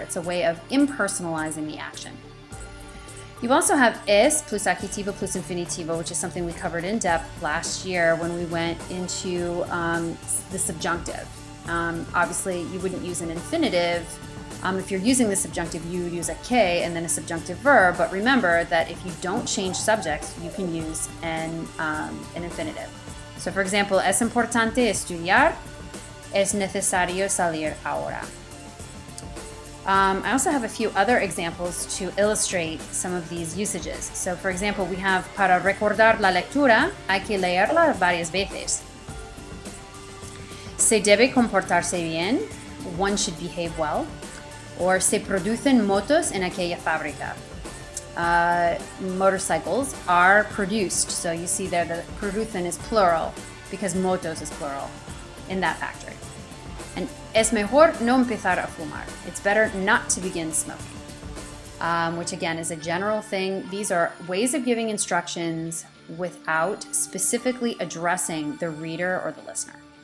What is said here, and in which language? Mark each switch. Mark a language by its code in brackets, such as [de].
[en] It's a way of impersonalizing the action. You also have es plus adjetivo plus infinitivo, which is something we covered in depth last year when we went into the subjunctive. Obviously, you wouldn't use an infinitive. If you're using the subjunctive, you would use a que and then a subjunctive verb, but remember that if you don't change subjects, you can use an infinitive. So for example, [es] es importante estudiar, es necesario salir ahora. [en] I also have a few other examples to illustrate some of these usages. So for example, we have [es] para recordar la lectura, hay que leerla varias veces. Se debe comportarse bien, [en] one should behave well. [es] Or se producen motos en aquella fábrica. [en] Motorcycles are produced. So you see there that producen is plural because motos is plural in that factory. [es] And es mejor no empezar a fumar. [en] It's better not to begin smoking. Which again is a general thing. These are ways of giving instructions without specifically addressing the reader or the listener.